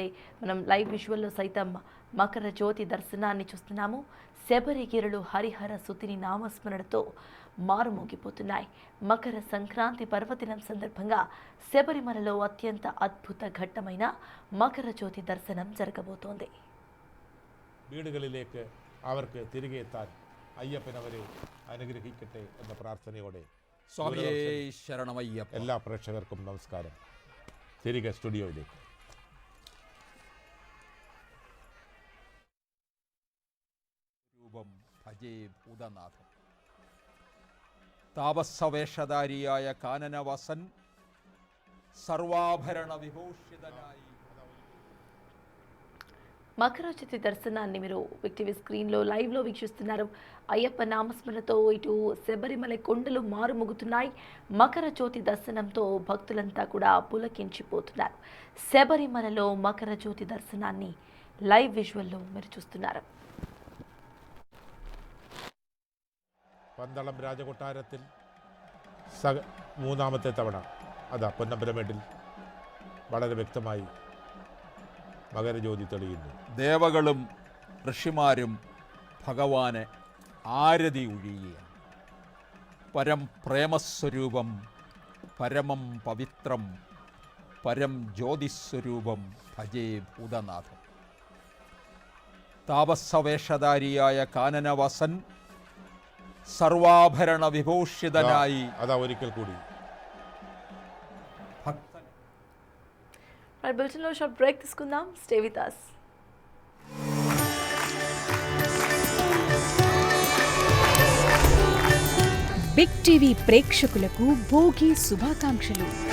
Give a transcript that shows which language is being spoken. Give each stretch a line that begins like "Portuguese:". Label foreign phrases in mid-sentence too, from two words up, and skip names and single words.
Telugu: మనం
English: live visuallo
Telugu: సైతం మకర జ్యోతి దర్శనాన్ని చూస్తున్నాము. శబరిగిరులు హరిహర సుతిని నామస్మరణతో మారుమోగిపోతున్నాయి. మకర సంక్రాంతి పర్వదినం సందర్భంగా శబరిమలలో అత్యంత అద్భుత ఘట్టమైన మకర జ్యోతి దర్శనం జరగబోతోంది.
Malayalam: വീടുകളിലേക്ക് അവർക്ക് തിരികെ എത്താൻ അയ്യപ്പനവരെ അനുഗ്രഹിക്കട്ടെ എന്ന പ്രാർത്ഥനയോടെ സ്വാമിയേ ശരണമയ്യപ്പ. എല്ലാ പ്രേക്ഷകർക്കും നമസ്കാരം. തിരികെ സ്റ്റുഡിയോയിലേക്ക്.
Sanskrit: രൂപം ഭജേ ഭൂതനാഥം.
Malayalam: താപസവേഷധാരിയായ കാനനവസൻ സർവാഭരണ വിഭൂഷിതനായി
Telugu: మకర జ్యోతి దర్శనాన్ని మీరు బిగ్ టీవీ స్క్రీన్లో లైవ్లో వీక్షిస్తున్నారు. అయ్యప్ప నామస్మరణతో ఇటు శబరిమల కొండలు మారుమోగుతున్నాయి. మకర జ్యోతి దర్శనంతో భక్తులంతా కూడా పులకించిపోతున్నారు. శబరిమలలో మకర జ్యోతి దర్శనాన్ని
English: live visuallo
Telugu: మీరు చూస్తున్నారు.
Malayalam: പന്തളം രാജകൊട്ടാരത്തിൽ മൂന്നാമത്തെ തവണ അതാ പൊന്നമ്പലമേട്ടിൽ വളരെ വ്യക്തമായി മകരജ്യോതി തെളിയുന്നു. ദേവകളും ഋഷിമാരും ഭഗവാനെ ആരതി ഒഴിയുകയാണ്.
Sanskrit: പരം പ്രേമസ്വരൂപം, പരമം പവിത്രം, പരം ജ്യോതിസ്വരൂപം ഭജേ ഭൂതനാഥം.
Malayalam: താപസവേഷധാരിയായ കാനനവസൻ സർവാഭരണ വിഭൂഷിതനായി അതാ ഒരിക്കൽ കൂടി ഭക്തൻ
Telugu: బులెటిన్లో
English: short break
Telugu: తీసుకుందాం.
English: stay with us.
Telugu: బిగ్ టీవీ ప్రేక్షకులకు భోగి శుభాకాంక్షలు.